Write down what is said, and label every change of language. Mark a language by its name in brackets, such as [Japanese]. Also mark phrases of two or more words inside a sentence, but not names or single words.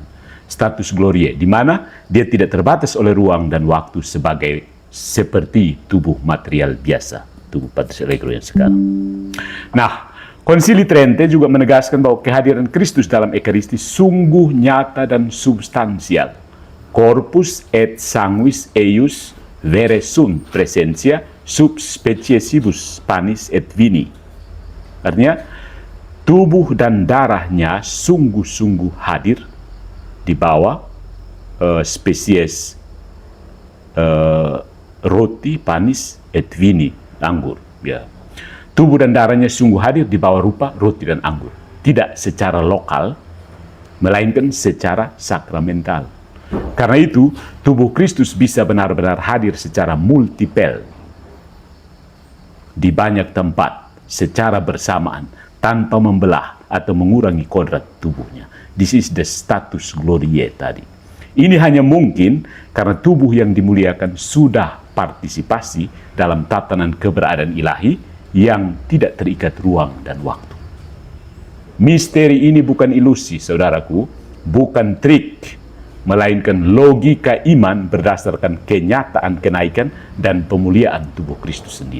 [Latin] Status gloriae, [Indonesian] di mana dia tidak terbatas oleh ruang dan waktu seperti tubuh material biasa, tubuh patriarkal yang sekarang. Nah, Konsili Trente juga menegaskan bahwa kehadiran Kristus dalam Ekaristi sungguh nyata dan substansial. [Latin] Corpus et sanguis eius vere sunt presentia sub speciesibus panis et vini. [Indonesian] Artinya, tubuh dan darahnya sungguh-sungguh hadir di bawah spesies roti, [Latin] panis, et vini, [Indonesian] anggur. Ya. Tubuh dan darahnya sungguh hadir di bawah rupa roti dan anggur. Tidak secara lokal, melainkan secara sakramental. Karena itu, tubuh Kristus bisa benar-benar hadir secara multipel di banyak tempat, secara bersamaan, tanpa membelah atau mengurangi kodrat tubuhnya. [English] This is the [Latin] status gloriae [English] tadi. [Indonesian] Ini hanya mungkin karena tubuh yang dimuliakan sudah partisipasi dalam tatanan keberadaan ilahi yang tidak terikat ruang dan waktu. Misteri ini bukan ilusi, saudaraku, bukan trik, melainkan logika iman berdasarkan kenyataan kenaikan dan pemuliaan tubuh Kristus sendiri.